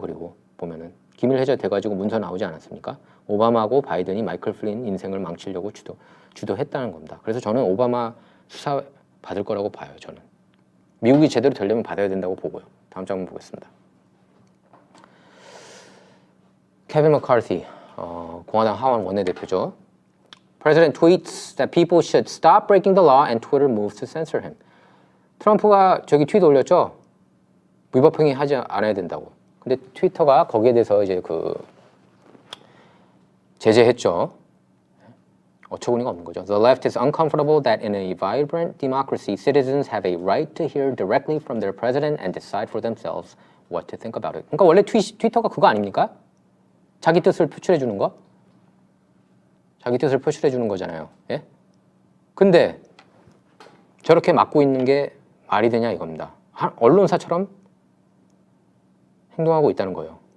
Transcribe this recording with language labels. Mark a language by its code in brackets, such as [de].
[ko] 그리고 보면은 기밀 해제돼가지고 문서 나오지 않았습니까? 오바마하고 바이든이 마이클 플린 인생을 망치려고 주도했다는 겁니다. 그래서 저는 오바마 수사 받을 거라고 봐요. 저는 미국이 제대로 되려면 받아야 된다고 보고요. 다음 장면 보겠습니다. 케빈 머카티, 공화당 하원 원내대표죠. [en] President tweets that people should stop breaking the law and Twitter moves to censor him. [ko] 트럼프가 저기 트윗 올렸죠. 위법 행위 하지 않아야 된다고. 근데 트위터가 거기에 대해서 이제 그 제재했죠. 어처구니가 없는 거죠. [en] The left is uncomfortable that in a vibrant democracy, citizens have a right to hear directly from their president and decide for themselves what to think about it. [ko] 그러니까 원래 트위터가 그거 아닙니까? 자기 뜻을 표출해 주는 거? 자기 뜻을 표출해 주는 거잖아요. 예? 근데 저렇게 막고 있는 게 말이 되냐 이겁니다. 언론사처럼 행동하고 있다는 거예요.